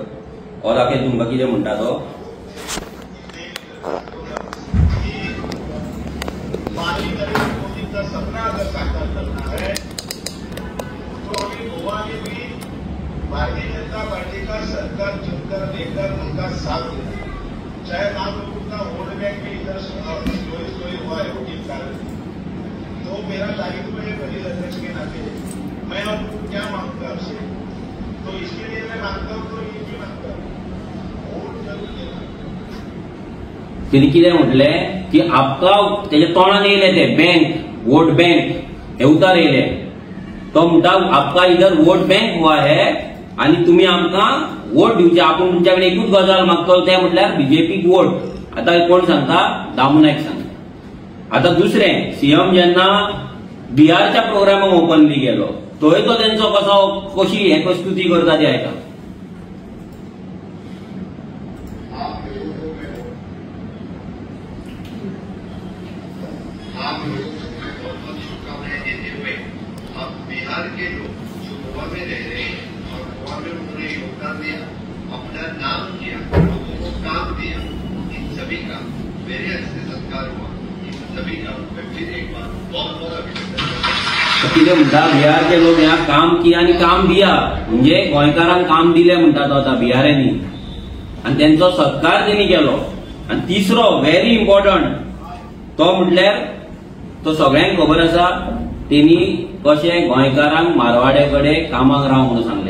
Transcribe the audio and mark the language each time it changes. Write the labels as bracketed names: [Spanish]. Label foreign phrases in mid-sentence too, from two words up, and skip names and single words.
[Konkani] और आगे तुमकां कितें म्हणटा तो [Hindi] सपना अगर साकार करना है तो अभी गोवा में भी भारतीय जनता पार्टी का सरकार चुनकर लेकर उनका साथ देना. चाहे आप लोगों का [English] vote bank [Hindi] भी इधर स्टोरी हुआ है वोटिंग कारण, तो मेरा दायित्व है प्रदेश अध्यक्ष के नाते मैं आपको क्या मांगता आपसे. तो इसके लिए मैं मांगता हूं, तो ये भी मांगता हूं वोट जरूर देना. [Konkani] त्यांनी कितें म्हटलें की आपका त्याच्या तोंडान येयले ते बँक [English] vote bank [Konkani] हे उतार येयले. तो म्हणटा [Hindi] आपका इधर वोट बँक हुआ है [Konkani] आणि तुम्ही आमकां वोट दिवचे. आपण तुमच्या कडेन एकूच गजाल मागतलो ते म्हटल्यार बीजेपीक वोट. आता कोण सांगता? दामू नायक सांगता. आता दुसरें सीएम जेन्ना बिहारच्या प्रोग्रामाक ओपनली गेलो थंय तो तेंचो कशी हे स्तुती करता ती आयका. [Hindi] बिहार के लोग जो गोवा में रह रहे हैं और गोवा में उन्होंने योगदान दिया, अपना नाम किया, लोगों को काम दिया, इन सभी का मेरे अच्छे सत्कार हुआ. इन सभी का मैं फिर एक बार बहुत बहुत अभिनंदन करता. [Konkani] कितें म्हणटा बिहारचे लोक ह्या [Hindi] काम किया [Konkani] आणि [Hindi] काम दिया [Konkani] म्हणजे गोंयकारांक काम दिले म्हणटा तो आता बिहारांनी आणि त्यांचो सत्कार त्यांनी केलो. आणि तिसरो [English] very important [Konkani] तो म्हटल्यार तो सगळ्यांक खबर आसा त्यांनी कशे गोंयकारांक मारवाड्याकडे कामाक राव म्हणून सांगले.